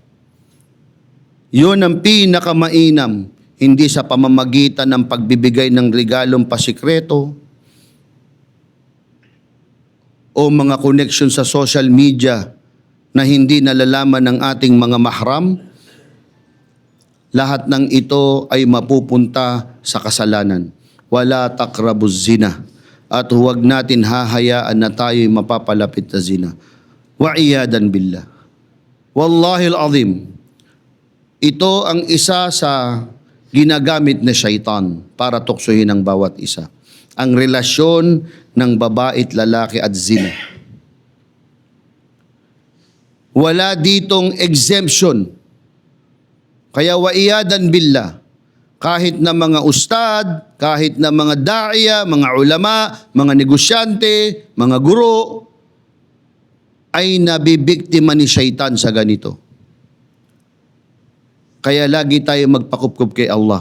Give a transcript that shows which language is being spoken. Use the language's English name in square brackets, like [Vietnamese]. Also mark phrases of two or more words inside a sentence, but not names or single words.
[Filipino] Yun ang pinakamainam, hindi sa pamamagitan ng pagbibigay ng regalong pasikreto o mga connection sa [English] social media [Filipino] na hindi nalalaman ng ating mga mahram. Lahat ng ito ay mapupunta sa kasalanan. [Arabic] ولا تقربوا الزنا. [Filipino] At huwag natin hahayaan na tayo'y mapapalapit na zina. [Arabic] والعياذ بالله. والله العظيم. [Filipino] Ito ang isa sa ginagamit na syaitan para tuksohin ang bawat isa. Ang relasyon ng babae at lalaki at zina. Wala ditong exemption. Kaya [Arabic] والعياذ بالله. [Filipino] Kahit na mga ustad, kahit na mga da'iya, mga ulama, mga negosyante, mga guro, ay nabibiktima ni syaitan sa ganito. Kaya lagi tayo magpakupkup kay Allah.